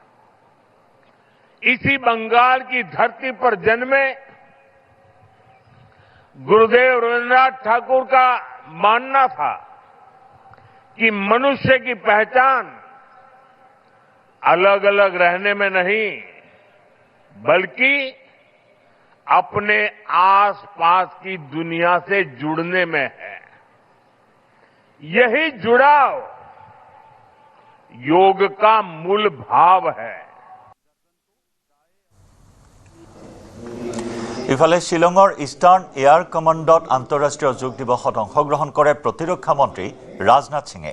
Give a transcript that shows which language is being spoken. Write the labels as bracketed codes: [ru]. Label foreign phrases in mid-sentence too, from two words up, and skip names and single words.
[hi] इसी बंगाल की धरती पर जन्मे गुरुदेव रविन्द्रनाथ ठाकुर का मानना था कि मनुष्य की पहचान अलग अलग रहने में नहीं, बल्कि अपने आसपास की दुनिया से जुड़ने में है। यही जुड़ाव योग का मूल भाव है। [as] ইফালে শিলঙৰ ইষ্টাৰ্ণ এয়াৰ কমাণ্ডত আন্তঃৰাষ্ট্ৰীয় যোগ দিৱসত অংশগ্ৰহণ কৰে প্ৰতিৰক্ষা মন্ত্ৰী ৰাজনাথ সিঙে।